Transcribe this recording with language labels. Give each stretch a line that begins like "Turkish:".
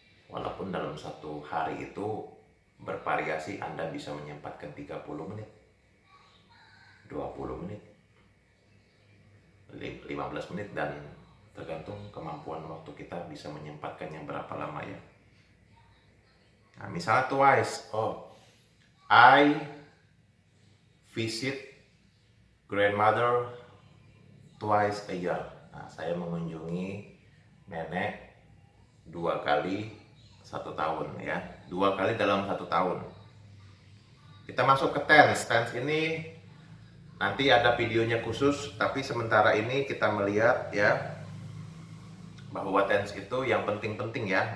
Indonesian: Walaupun dalam satu hari itu bervariasi, Anda bisa menyempatkan 30 menit, 20 menit, 15 menit, dan tergantung kemampuan waktu kita bisa menyempatkannya berapa lama ya. Nah, misalnya twice.
English: I visit grandmother twice a year.
Indonesian: Nah, saya mengunjungi nenek 2 kali 1 tahun ya. 2 kali dalam 1 tahun. Kita masuk ke tense. Tense ini nanti ada videonya khusus, tapi sementara ini kita melihat ya bahwa tense itu yang penting-penting ya.